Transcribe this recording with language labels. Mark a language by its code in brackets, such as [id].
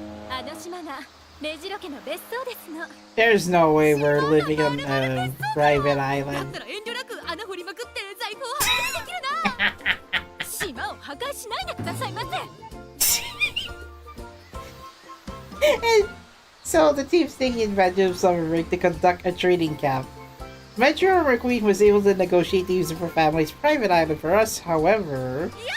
[ja] あの島がメジロ家の別荘ですの。 [en] There's no way we're living on a private [ja] だ [en] island. [ja] ったら遠慮なく穴掘りまくって財布を破壊できるな。島を破壊しないでくださいませ。 [en] So the team's taking advantage of summer break to conduct a training camp. Mejiro McQueen was able to negotiate the use of her family's private island for us, however...